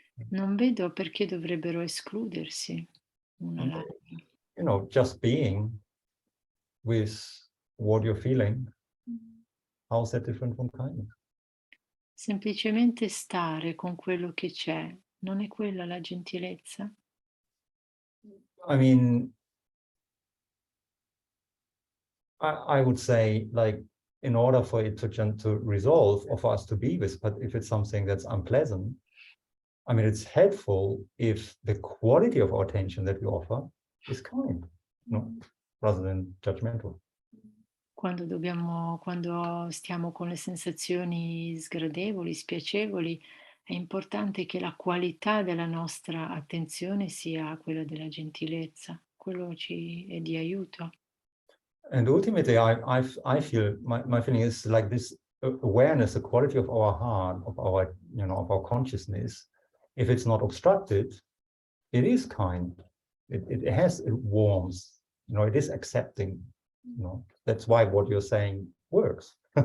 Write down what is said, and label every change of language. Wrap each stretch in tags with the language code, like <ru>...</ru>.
<it>Non vedo perché dovrebbero escludersi una l'altra.</it> <en>You know, just being with what you're feeling, how's that different from kindness?</en> <it>Semplicemente stare con quello che c'è, non è quella la gentilezza?</it> <en>I mean, I would say, like, in order for it to resolve, or for us to be with, but if it's something that's unpleasant, I mean, it's helpful if the quality of our attention that we offer is kind, rather than judgmental.</en> <it>Quando stiamo con le sensazioni sgradevoli, spiacevoli, è importante che la qualità della nostra attenzione sia quella della gentilezza, quello è di aiuto.</it> <en>And ultimately, I feel my feeling is like this awareness, the quality of our heart, of our of our consciousness. If it's not obstructed, it is kind. It has warmth. It is accepting. That's why what you're saying works.</en>